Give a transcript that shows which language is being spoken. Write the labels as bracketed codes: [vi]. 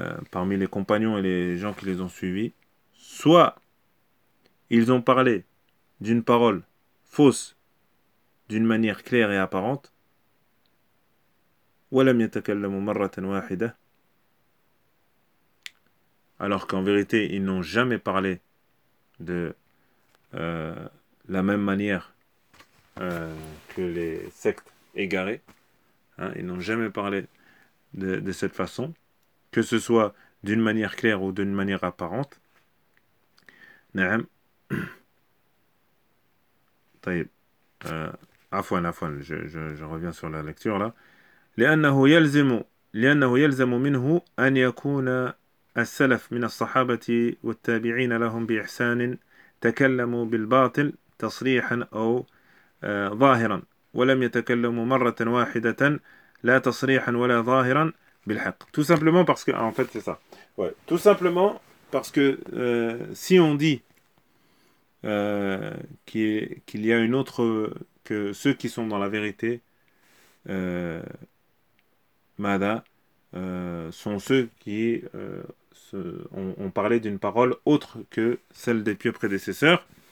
[fr] parmi les compagnons et les gens qui les ont suivis soit ils ont parlé d'une parole fausse d'une manière claire et apparente [ar] وَلَمْ يَتَكَلَّمُوا مَرَّةً وَاحِدَةً [fr] alors qu'en vérité ils n'ont jamais parlé de la même manière que les sectes égarées. Hein, ils n'ont jamais parlé de cette façon, que ce soit d'une manière claire ou d'une manière apparente. Naam. Taïb. Afwan, je reviens sur la lecture là. [ar] لأنه يلزم منه أن يكون السلف من الصحابة والتابعين لهم بإحسان تكلموا بالباطل تصريحا أو ظاهرا ولم يتكلموا مرة واحدة لا تصريحا ولا ظاهرا بالحق. [fr] Tout simplement parce que en fait c'est ça. Ouais. Tout simplement parce que si on dit qu'il y a une autre que ceux qui sont dans la vérité ماذا sont ceux qui ont parlé d'une parole autre que celle des pieux prédécesseurs.